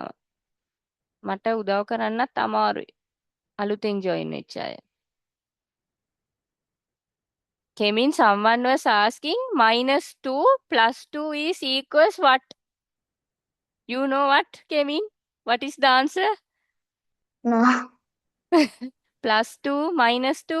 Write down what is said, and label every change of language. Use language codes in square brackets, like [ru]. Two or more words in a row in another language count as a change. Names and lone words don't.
[si] මට උදව් කරන්නත් අමාරුයි. අලුතෙන් join වෙච්ච අය. [en] Kemin, someone was asking -2 + 2 is equals what? You know what, Kemin? What is the answer? No. +2 -2.